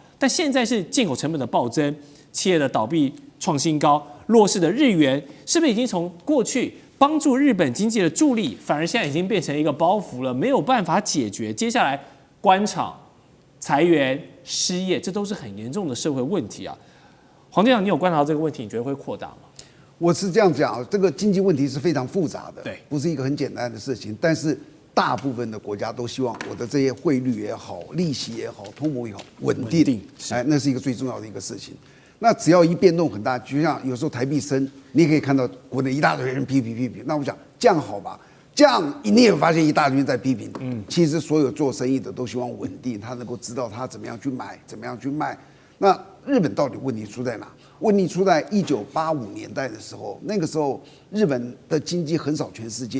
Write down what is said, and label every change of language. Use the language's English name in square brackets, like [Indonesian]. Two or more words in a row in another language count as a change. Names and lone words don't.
[Chinese] 但現在是進口成本的暴增，企業的倒閉創新高，弱勢的日元是不是已經從過去幫助日本經濟的助力，反而現在已經變成一個包袱了，沒有辦法解決？接下來關廠、裁員、失業，這都是很嚴重的社會問題啊。黃店長，你有觀察到這個問題，你覺得會擴大嗎？我是這樣講，這個經濟問題是非常複雜的，對，不是一個很簡單的事情，但是。大部分的國家都希望我的這些匯率也好、利息也好、通膨也好穩定，哎，那是一個最重要的一個事情。那只要一變動很大，就像有時候台幣升，你也可以看到國內一大堆人批評。那我想這樣好吧？這樣你也發現一大堆人在批評。其實所有做生意的都希望穩定，他能夠知道他怎麼樣去買，怎麼樣去賣。那日本到底問題出在哪？問題出在1985年代的時候，那個時候日本的經濟橫掃全世界。